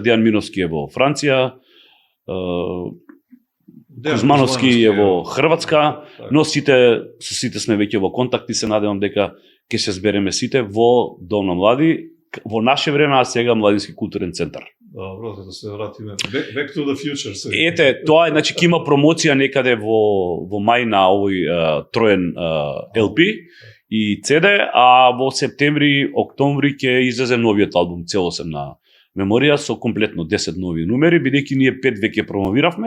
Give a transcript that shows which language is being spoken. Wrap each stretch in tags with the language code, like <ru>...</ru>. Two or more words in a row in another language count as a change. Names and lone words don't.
<mk>Дејан Миновски е во Франција, Кузмановски е во Хрватска, но со сите сме веќе во контакти, се надевам дека ќе се збереме сите во Дом на млади, во наше време, а сега Младински културен центар. Добро, да се вратиме.</mk> <en>Back to the future.</en> <mk>Ете, тоа е, значи, ќе има промоција некаде во мај на овој троен LP и CD, а во септември, октомври ќе излезе новиот албум целосен на Меморија со комплетно 10 нови numери, бидејќи ние 5 веќе промовиравме.</mk>